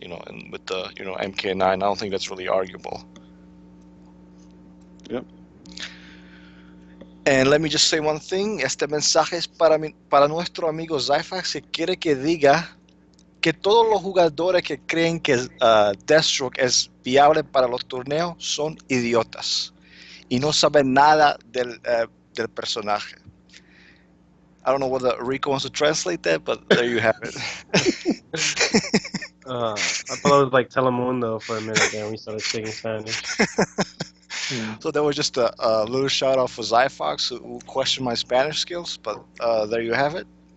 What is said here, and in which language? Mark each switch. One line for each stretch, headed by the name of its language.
English: And with the MK9, I don't think that's really arguable. Yep. And let me just say one thing.
Spanish: Este mensaje es para nuestro amigo Zyfax, que quiere que diga que todos los jugadores que creen que Deathstroke es viable para los torneos son idiotas y no saben nada del personaje.
English: I don't know whether Rico wants to translate that, but there you have it. I thought it was like Telemundo for a minute there when we started speaking Spanish. So that was just a little shout out for Zyfox, who questioned my Spanish skills, but there you have it.